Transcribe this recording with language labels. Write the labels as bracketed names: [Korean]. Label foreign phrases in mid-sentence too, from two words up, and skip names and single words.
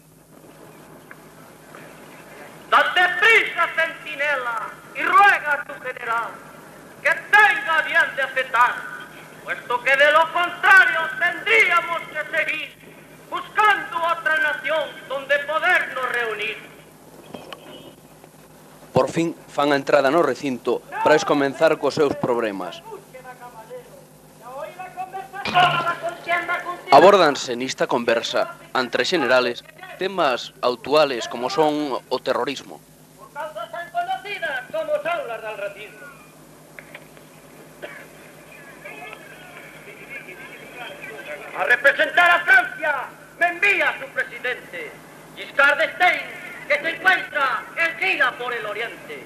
[Spanish] Date prisa, centinela, y ruega a tu general que tenga bien de aceptar, puesto que de lo contrario tendríamos que seguir buscando otra nación donde podernos reunir. [Galician] Por fin fan a entrada no recinto para comenzar cos seus problemas. Abórdanse nesta conversa, entre xenerales, temas actuales como son o terrorismo. [Spanish] Por causas tan conocidas como son las del recinto. A representar a Francia me envía su presidente, Giscard d'Estaing, que se encuentra en gira por el oriente.